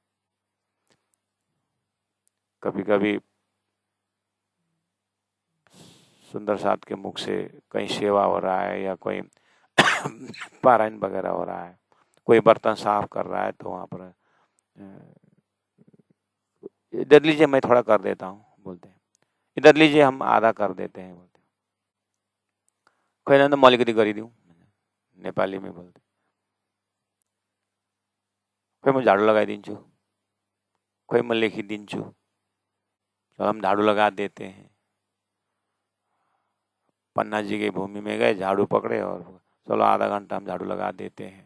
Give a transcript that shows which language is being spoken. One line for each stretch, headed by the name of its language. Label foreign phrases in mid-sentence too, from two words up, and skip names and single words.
Hindi: कभी कभी सुंदर साथ के मुख से कहीं सेवा हो रहा है या कोई पारायण वगैरह हो रहा है, कोई बर्तन साफ कर रहा है, तो वहां पर इधर लीजिए मैं थोड़ा कर देता हूँ बोलते हैं, इधर लीजिए हम आधा कर देते हैं बोलते हैं।
Nepali: कोही त म अलिकति गरिदिउँ
Hindi: नेपाली में बोलते, कोई मैं झाड़ू लगाइदिन्छु, कोई मैं लेखिदिन्छु, चलो हम झाड़ू लगा देते हैं। पन्ना जी की भूमि में गए, झाड़ू पकड़े और चलो आधा घंटा हम झाड़ू लगा देते हैं।